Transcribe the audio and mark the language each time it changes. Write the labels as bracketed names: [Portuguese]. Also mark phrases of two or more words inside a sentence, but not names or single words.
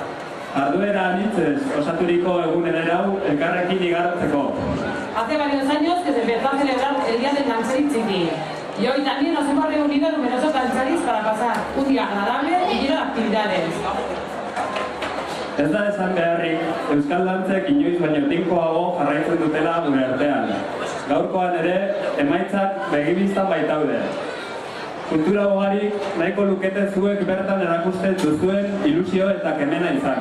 [Basque] Jarduera anitzez osaturiko egunen hau elkarrekin igarotzeko. [Spanish] Hace varios años que se empezó a celebrar el Día del Dantzari Txiki. Y hoy también nos hemos reunido numerosos danzaris para pasar un día agradable y lleno de actividades. [Basque] Ez da esan beharrik, euskal dantzek inoiz baino tinkoago jarraitzen dutela gure artean. Gaurkoan ere, emaitzak begibiztan baitaude. Kultura ugarik nahiko lukete zuek bertan erakusten duzuen ilusio eta kemena izan.